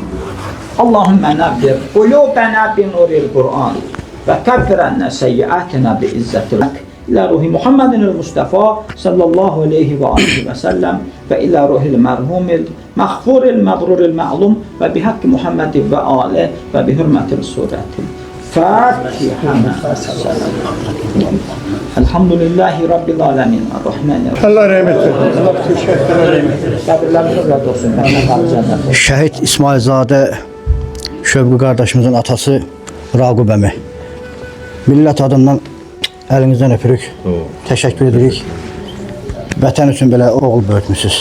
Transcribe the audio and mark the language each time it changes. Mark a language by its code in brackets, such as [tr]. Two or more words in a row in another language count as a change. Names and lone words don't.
[ar] اللهم نبر قلوبنا بنور القرآن وكفر عنا سيئاتنا بعزة لك إلى روح محمد المصطفى صلى الله عليه وآله وسلم وإلى روح المرحوم المغفور المغرور المعلوم وبحق محمد وآله وبحرمة السورة الفاتحة الحمد لله رب العالمين الرحمن الرحيم [az] Allah rəhmət eləsin. Şəhid İsmailzadə Şövqü qardaşımızın atası Raqub əmi. Millət adından əlinizdən öpürük. Təşəkkür edirik. Vətən üçün belə oğul böyütmüsünüz.